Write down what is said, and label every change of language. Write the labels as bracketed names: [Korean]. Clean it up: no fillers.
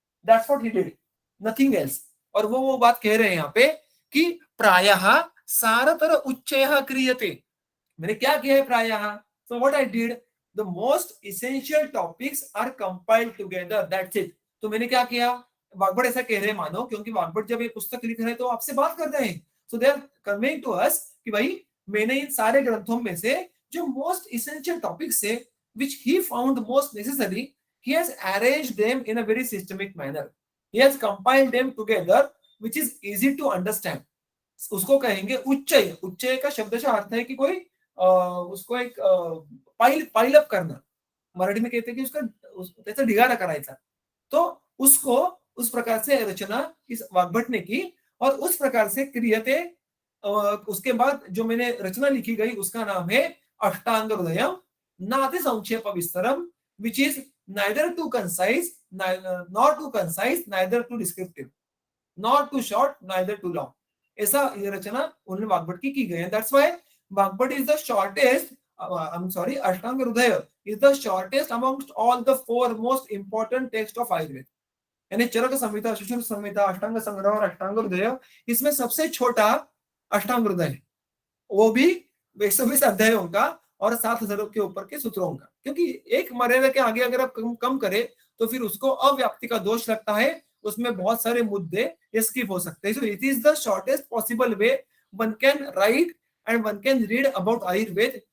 [English] That's what he did, nothing else. [Hindi] और वो बात कह रहे हैं यहाँ पे कि [Sanskrit] प्रायः सारतर उच्चयः क्रियते। [Hindi] मैंने क्या किया है? [English] प्रायः, so what I did, the most essential topics are compiled together, that's it. [Hindi] तो मैंने क्या किया? वाग्भट ऐसा कह रहे हैं मानो, क्योंकि वाग्भट जब ये पुस्तक लिख रहे हैं तो आपसे बात कर रहे हैं, [English] so they are conveying to us [Hindi] कि भाई मैंने इन सारे ग्रंथों में से जो मोस्ट इसेंशियल टॉपिक्स है, [English] which he found most necessary, he has arranged them in a very systemic manner. He has compiled them together, which is easy to understand. [Hindi] उसको कहेंगे उच्चय। उच्चय का शब्दशः अर्थ है कि कोई उसको एक पाइल अप करना। मराठी में कहते हैं कि उसका [Marathi] त्याचा ढिगारा करायचा। [Hindi] तो उसको उस प्रकार से रचना इस वाग्भट ने की, और उस प्रकार से क्रियते। उसके बाद जो मैंने रचना लिखी गई उसका नाम है अष्टांग हृदयम नाति संक्षेप विस्तरम, [English] which is neither too concise, nor too concise, neither too descriptive, nor too short, neither too long. [Hindi] ऐसा ये रचना उन्होंने वाग्भट की गई है। [English] That's why Vagbhata is the shortest. I'm sorry, Ashtanga Hridaya is the shortest amongst all the four most important texts of Ayurveda. [Hindi] यानी चरक संहिता, सुश्रुत संहिता, अष्टांग संग्रह और अष्टांग हृदय, इसमें सबसे छोटा अष्टांग हृदय है, वो भी 120 अध्यायों का और 7,000 के ऊपर के सूत्रों का। क्योंकि एक मर्यादा के आगे अगर आप कम करें तो फिर उसको अव्याप्ति का दोष लगता है, उसमें बहुत सारे मुद्दे स्किप हो सकते हैं। [English] So it is the shortest possible way one can write and one can read about Ayurveda.